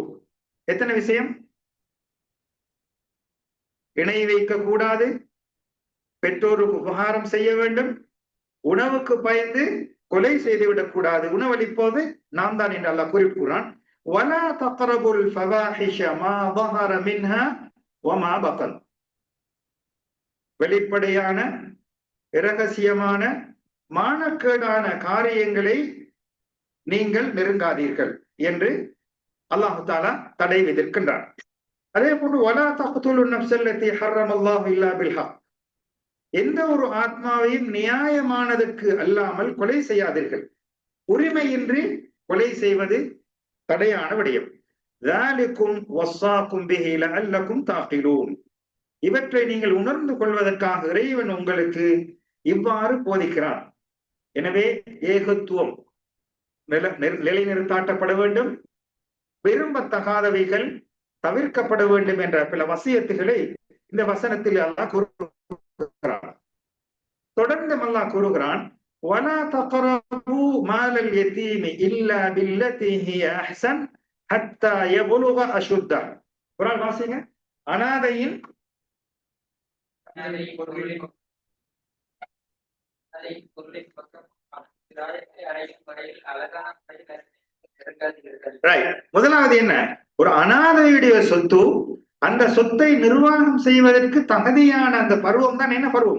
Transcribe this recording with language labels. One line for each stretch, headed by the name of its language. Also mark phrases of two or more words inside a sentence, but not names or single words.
Tamil: எத்தனை விஷயம்? இணை வைக்க கூடாது, பெற்றோருக்கு உபகாரம் செய்ய வேண்டும், உணவுக்கு பயந்து கொலை செய்துவிடக் கூடாது, உணவளிப்போது நாம் தான் என்று அல்லாஹ் குறிப்பிடுகிறான்.
Arabic: ولا تقربوا الفواحش ما ظهر منها وما بطن.
Tamil: வெளிப்படையான இரகசியமான மானக்கேடான காரியங்களை நீங்கள் நெருங்காதீர்கள் என்று அல்லாஹ் தஆலா தடை விதிக்கின்றான். அதே போன்று
Arabic: ولا تقتلوا النفس التي حرم الله إلا بالحق.
Tamil: எந்த ஒரு ஆத்மாவையும் நியாயமானதற்கு அல்லாமல் கொலை செய்யாதீர்கள். உரிமையின்றி கொலை செய்வது தடையான விடயம்.
Arabic: ذَلِكُمْ وَصَّاكُمْ بِهِ لَعَلَّكُمْ تَعْقِلُونَ.
Tamil: இவற்றை நீங்கள் உணர்ந்து கொள்வதற்காக இறைவன் உங்களுக்கு இவ்வாறு போதிக்கிறான். எனவே ஏகத்துவம் நிலைநிறுத்தாட்டப்பட வேண்டும், விரும்பத்தகாதவைகள் தவிர்க்கப்பட வேண்டும் என்ற பல வசியத்துகளை இந்த வசனத்தில் அல்லாஹ் கூறுகிறான். தொடர்ந்து அல்லாஹ் கூறுகிறான்,
Arabic: وَلَا تَقْرَبُوا مَالَ الْيَتِيمِ إِلَّا بِالَّتِي هِيَ أَحْسَنُ حَتَّى يَبْلُغَ أَشُدَّهُ.
Tamil: குர்ஆன் வாசிங்க. அனாதையின் முதலாவது என்ன? ஒரு அனாதையுடைய சொத்து, அந்த சொத்தை நிர்வாகம் செய்வதற்கு தகுதியான அந்த பருவம் தான் என்ன பருவம்?